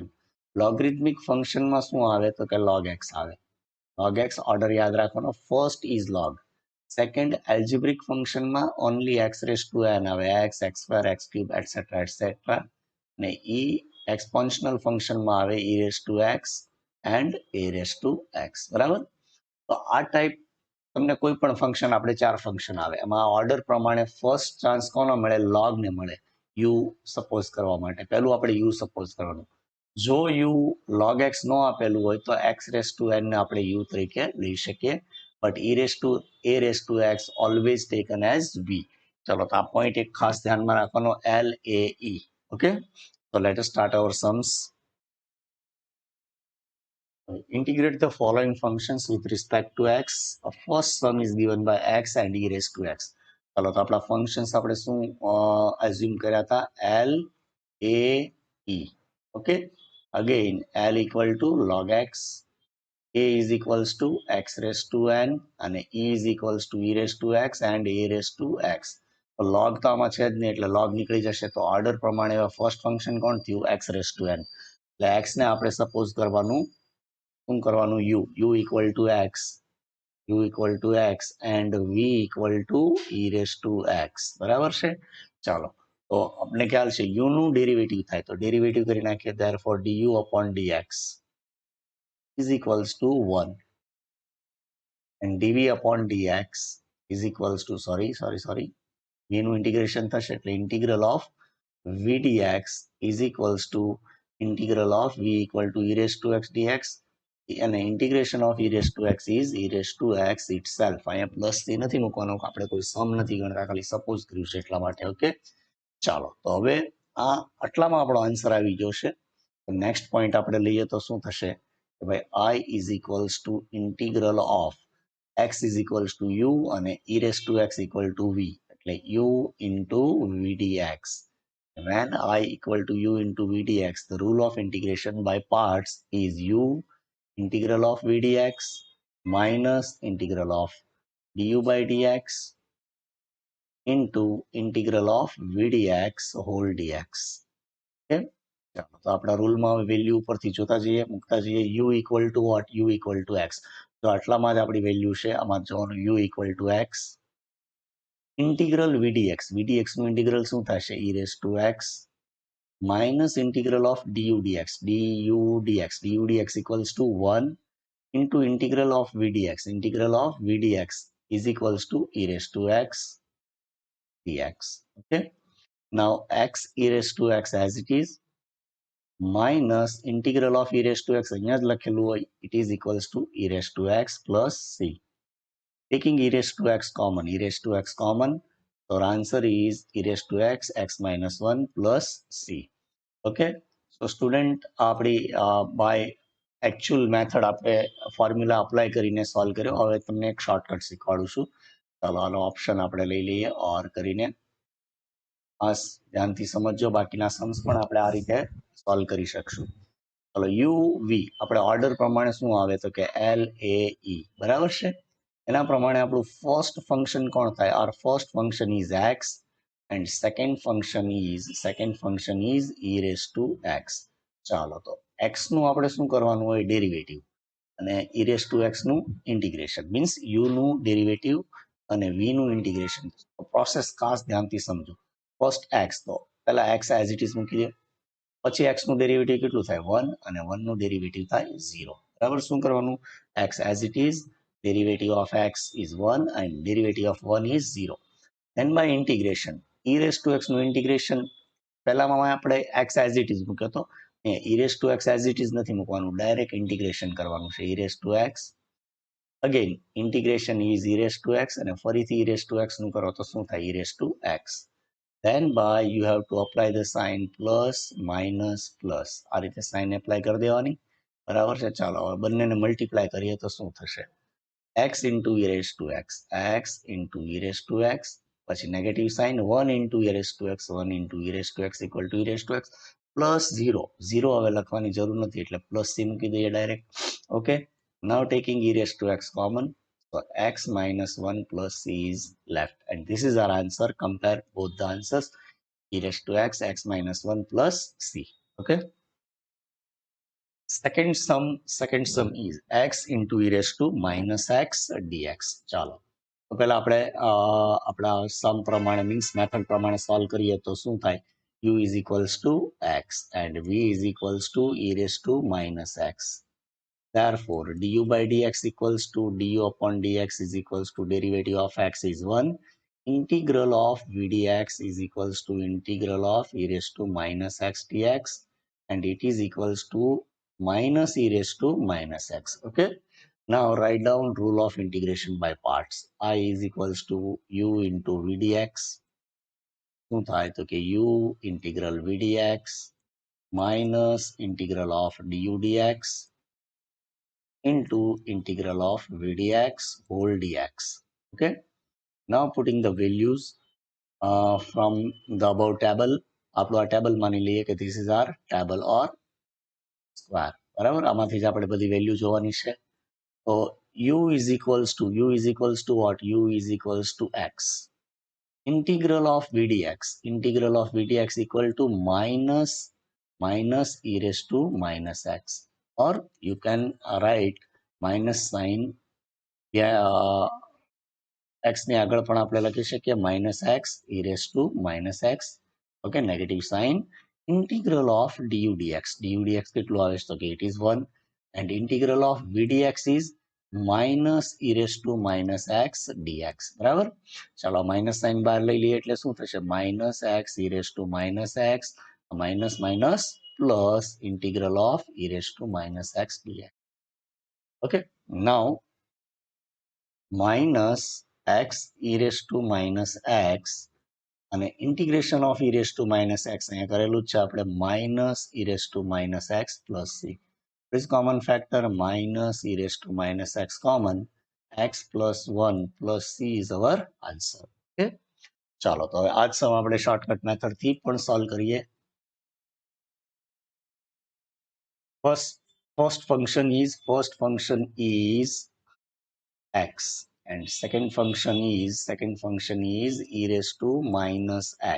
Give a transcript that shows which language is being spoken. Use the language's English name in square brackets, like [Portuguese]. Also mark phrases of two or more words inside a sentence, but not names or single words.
[Gujarati] લોગરિથમિક ફંક્શનમાં શું આવે તો કે log x આવે. log x ઓર્ડર યાદ રાખવાનો, [English] first is log. second algebraic [Gujarati] ફંક્શનમાં [English] only x raised to n [Gujarati] આવે, [English] x, x square, x cube, et cetera et cetera. [Gujarati] અને e એક્સપોન્શનલ ફંક્શનમાં આવે [English] e raised to x and a raised to x. [Gujarati] બરાબર. તો આ ટાઈપ તમને કોઈ પણ ફંક્શન, આપણે ચાર ફંક્શન આવે એમાં ઓર્ડર પ્રમાણે [English] first chance [Gujarati] કોનો મળે? log ને મળે u સપોઝ કરવા માટે. પહેલું આપણે u સપોઝ કરવાનું. જો u log x નો આપેલું હોય તો [English] x raised to n [Gujarati] ને આપણે u તરીકે લઈ શકીએ, [English] but e raised to a raised to x always taken as v. [Gujarati] ચલો તો આ પોઈન્ટ એક ખાસ ધ્યાનમાં રાખવાનો, l a e. ઓકે, [English] so let us start our sums. Integrate the following functions with respect to x. A first sum is given by x and e raised to x. [Gujarati] ચાલો તો આપણા ફંક્શન્સ આપણે શું એઝ્યુમ કર્યા હતા? l a e. ઓકે, [English] again l equal to log x, a is equals to x raised to n અને e is equals to e raised to x and a raised to x. [Gujarati] તો log તો આમાં છે જ નહીં એટલે log નીકળી જશે. તો ઓર્ડર પ્રમાણે [English] first function [Gujarati] કોણ થયું? [English] x raised to n. [Gujarati] એટલે x ને આપણે સપોઝ કરવાનું શું કરવાનું? [English] u equal to x and v equal to e raised to x. [Gujarati] બરાબર છે. ચાલો તો આપણે ખ્યાલ છે u નું ડેરિવેટિવ થાય તો ડેરિવેટિવ કરી નાખીએ. [English] therefore du upon dx is equals to 1 and dv upon dx is equals to sorry [Gujarati] v નું ઇન્ટિગ્રેશન થશે એટલે [English] integral of v dx is equals to integral of v equal to e raised to x dx અને integration of e raised to x is e raised to x itself. [Gujarati] અહીંયા પ્લસ થી નથી મૂકવાનો, આપણે કોઈ સમ નથી ગણતા, ખાલી સપોઝ કર્યું છે એટલા માટે. ઓકે, ચાલો તો હવે આ આટલામાં આપણો આન્સર આવી ગયો છે. તો [English] next point [Gujarati] આપણે લઈએ તો શું થશે કે ભાઈ [English] I is equals to integral of x is equals to u [Gujarati] અને [English] e raised to x equal to v [Gujarati] એટલે [English] u into v dx. When I equal to u into v dx, the rule of integration by parts is u integral of v dx minus integral of du by dx into integral of v dx whole dx. [Gujarati] Okay, ચાલો તો આપણા રૂલમાં વેલ્યુ ઉપરથી જોતા જઈએ, મૂકતા જઈએ. [English] u equal to what? u equal to x. [Gujarati] તો આટલામાં જ આપણી વેલ્યુ છે. આમાં જોવાનું [English] u equal to x [Gujarati] ઇન્ટિગ્રલ VDX નું ઇન્ટિગ્રલ શું થશે [English] e raised to x minus integral of du dx equals to 1 into integral of VDX is equals to e raised to x dx. Okay, now x e raised to x as it is minus integral of e raised to x [Gujarati] અહીંયા જ લખેલું હોય [English] it is equals to e raised to x plus c. Taking e raised to x common, so our answer is e raised to x minus 1 plus c. Okay, so student [Gujarati] આપણી [English] by actual method [Gujarati] આપણે ફોર્મ્યુલા અપ્લાય કરીને સોલ્વ કર્યો. હવે તમને એક શોર્ટકટ શીખવાડું છું. ચાલો આનો ઓપ્શન આપણે લઈ લઈએ ઓર કરીને ખાસ ધ્યાનથી સમજજો. બાકીના સમ્સ પણ આપણે આ રીતે સોલ્વ કરી શકશું. ચાલો યુ વી આપણે ઓર્ડર પ્રમાણે શું આવે તો કે એલ એ ઈ બરાબર છે. એના પ્રમાણે આપણું ફર્સ્ટ ફંક્શન કોણ થાય? [English] our first function is x and second function is e raised to x. [Gujarati] ચાલો તો x નું આપણે શું કરવાનું હોય? ડેરિવેટિવ અને [English] e raised to x [Gujarati] નું ઇન્ટિગ્રેશન મીન્સ u નું ડેરિવેટિવ અને v નું ઇન્ટિગ્રેશન. પ્રોસેસ ખાસ ધ્યાનથી સમજો. ફર્સ્ટ x તો પહેલા x [English] as it is [Gujarati] મૂકી દે, પછી x નું ડેરિવેટિવ કેટલું થાય? 1 અને 1 નું ડેરિવેટિવ થાય 0. બરાબર, શું કરવાનું? [English] x as it is derivative of x is 1 and derivative of 1 is 0. Then by integration e raised to x [Gujarati] નું ઇન્ટિગ્રેશન પહેલામાં આપણે [English] x as it is [Gujarati] મૂક્યો તો [English] e raised to x as it is [Gujarati] નથી મૂકવાનું, ડાયરેક્ટ ઇન્ટિગ્રેશન કરવાનું છે. [English] e raised to x again integration is e raised to x [Gujarati] અને ફરીથી [English] e raised to x [Gujarati] નું કરો તો શું થાય? [English] e raised to x. Then by you have to apply the sign plus minus plus. [Gujarati] આ રીતે સાઇન એપ્લાય કરી દેવાની. બરાબર છે. ચાલો હવે બંનેને મલ્ટીપ્લાય કરીએ તો શું થશે? [English] x into e raised to x e raised to x [Gujarati] પછી નેગેટિવ સાઇન [English] 1 into e raised to x e raised to x equal to e raised to x plus 0 [Gujarati] હવે લખવાની જરૂર નથી એટલે પ્લસ c મૂકી દઈએ ડાયરેક્ટ. ઓકે, [English] now taking e raised to x common, so x minus 1 plus c is left and this is our answer. Compare both the answers, e raised to x minus 1 plus c. Okay, second sum is x into e raised to minus x dx. [Gujarati] ચાલો તો પહેલા આપણે આપણા સમ પ્રમાણે મીન્સ મેથડ પ્રમાણે સોલ્વ કરીએ તો શું થાય? [English] u is equals to x and v is equals to e raised to minus x. Therefore du by dx equals to du upon dx is equals to derivative of x is 1, integral of v dx is equals to integral of e raised to minus x dx and it is equals to minus e raised to minus x. Okay, now write down rule of integration by parts. I is equals to u into v dx. [Gujarati] શું થાય તો કે [English] u integral v dx minus integral of du dx into integral of v dx whole dx. Okay, now putting the values from the above table. [Gujarati] આપણું આ ટેબલ માની લઈએ કે [English] this is our table or square. [Gujarati] બરાબર, આમાંથી જ આપણે બધી વેલ્યુ જોવાની છે. તો [English] u is equals to what? u is equals to x. Integral of v dx equal to minus e raised to minus x, or you can write minus sign x [Gujarati] ની આગળ પણ આપણે લખી શકીએ [English] minus x e raised to minus x. Okay, negative sign. Integral of du dx [Gujarati] કેટલું આવે છે તો કે [English] it is 1 and integral of v dx is minus e raised to minus x dx. [Gujarati] બરાબર, ચાલો માઇનસ સાઇન બહાર લઈ લઈએ એટલે શું થશે? [English] minus x e raised to minus x minus minus plus integral of e raised to minus x dx. Okay, now minus x e raised to minus x અને integration of e raised to minus x [Gujarati] અહીંયા કરેલું જ છે આપણે [English] minus e raised to minus x plus c. This common factor minus e raised to minus x common, x plus 1 plus c is our answer. [Gujarati] Okay, ચાલો તો હવે આ જ સમ આપણે શોર્ટકટ મેથડથી પણ સોલ્વ કરીએ. [English] First function is x and second function is e raised to minus x.